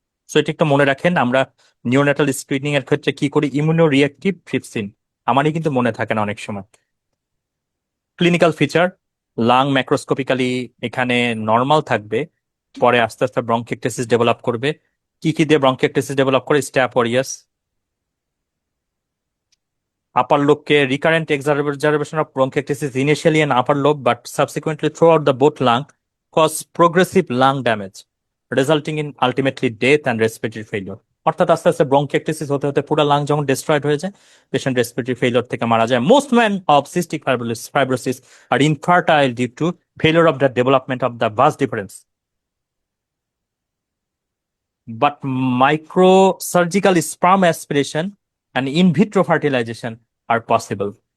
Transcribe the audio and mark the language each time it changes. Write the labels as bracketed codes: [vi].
[bn] So এটা একটু মনে রাখেন, আমরা নিওনাটাল স্ক্রিনিং এর ক্ষেত্রে কি করি? ইমিউনোরিয়াক্টিভ ট্রিপসিন। আমারই কিন্তু মনে থাকে না অনেক সময়। ক্লিনিক্যাল ফিচার, লাং ম্যাক্রোস্কোপিক্যালি এখানে নর্মাল থাকবে, পরে আস্তে আস্তে ব্রঙ্কিকটেসিস ডেভেলপ করবে। কি কি দিয়ে ব্রঙ্কিকটেসিস ডেভেলপ করে? Step aureus. [en] upper lobe ke recurrent exacerbation of bronchiectasis initially in upper lobe but subsequently throughout the both lung cause progressive lung damage resulting in ultimately death and respiratory failure. [bn] অর্থাৎ আস্তে আস্তে ব্রঙ্কিয়েক্টাসিস হতে হতে পুরো lung যখন destroyed হয়ে যায়, patient respiratory failure থেকে মারা যায়। [en] Most man of cystic fibrosis are infertile due to failure of the development of the vas deferens, but microsurgical sperm aspiration and in vitro fertilization are possible.